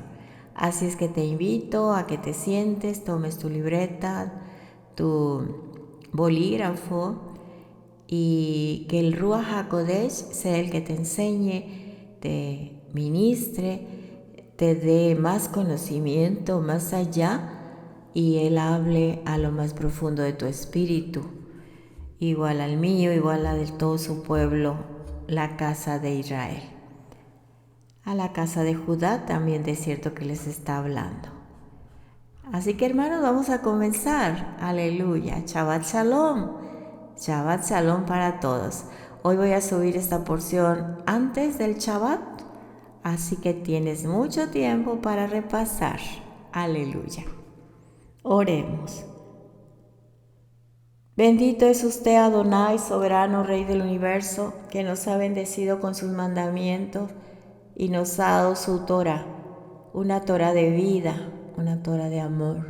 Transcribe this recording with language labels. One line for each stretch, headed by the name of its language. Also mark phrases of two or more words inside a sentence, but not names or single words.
Spanish: Así es que te invito a que te sientes, tomes tu libreta, tu bolígrafo, y que el
Hebrew: רוח הקודש
Spanish: sea el que te enseñe, te ministre, te dé más conocimiento más allá y Él hable a lo más profundo de tu espíritu, igual al mío, igual a de todo su pueblo, la casa de Israel. A la casa de Judá también de cierto que les está hablando. Así que hermanos, vamos a comenzar.
Hebrew: הללויה. שבת שלום. שבת שלום
Spanish: para todos. Hoy voy a subir esta porción antes del Shabbat, así que tienes mucho tiempo para repasar. Aleluya. Oremos. Bendito es usted, Adonai, soberano Rey del universo, que nos ha bendecido con sus mandamientos y nos ha dado su Torah, una Torah de vida, una Torah de amor.